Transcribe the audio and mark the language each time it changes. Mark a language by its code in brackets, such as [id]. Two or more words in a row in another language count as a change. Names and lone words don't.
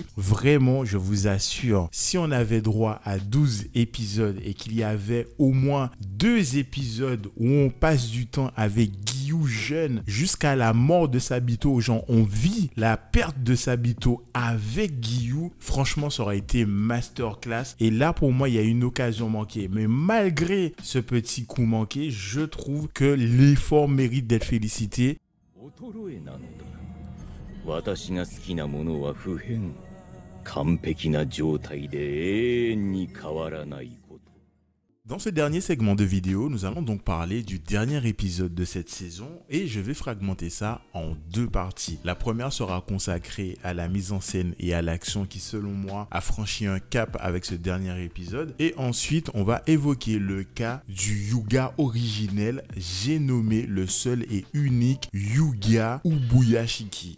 [fr] Vraiment, je vous assure, si on avait droit à 12 épisodes et qu'il y avait au moins 2 épisodes où on passe du temps avec Giyu jeune jusqu'à la mort de Sabito, genre on vit la perte de Sabito avec Giyu, franchement ça aurait été masterclass. Et là pour moi il y a une occasion manquée, mais malgré ce petit coup manqué, je trouve que l'effort mérite d'être félicité. [ja] 私が好きなものは不変完璧な状態で永遠に変わらないこと。 [fr] Dans ce dernier segment de vidéo, nous allons donc parler du dernier épisode de cette saison et je vais fragmenter ça en deux parties. La première sera consacrée à la mise en scène et à l'action qui, selon moi, a franchi un cap avec ce dernier épisode. Et ensuite, on va évoquer le cas du Hyuga originel, j'ai nommé le seul et unique Hyuga Ubuyashiki.